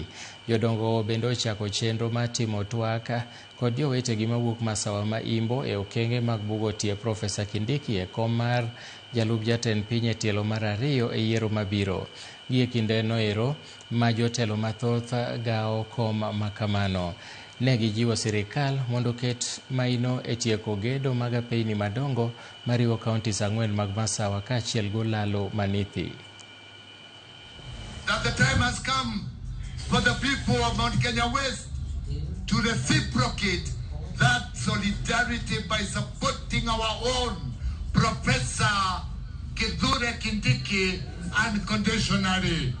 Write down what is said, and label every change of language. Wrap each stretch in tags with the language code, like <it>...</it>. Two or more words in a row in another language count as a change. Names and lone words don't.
<luo>Jodongo bende ochako chenro mar timo twak kod jowetegi mawuok Masawa ma Imbo e okenge mag bugo tie Profesa Kindiki e kom mar jalup jatend piny e tielo mar ariyo e yiero mabiro. Gie kinde noero ma jotelo mathoth gawo kom makamano. Ne gijiwo sirikal mondo ket maino e tieko gedo mag apeyni madongo mariwo kauntis 4 mag Masawa kaachiel golalo Manithi.</luo> <en>That the time has come for the people of Mount Kenya West to reciprocate that solidarity by supporting our own Professor Kithure Kindiki unconditionally.</en>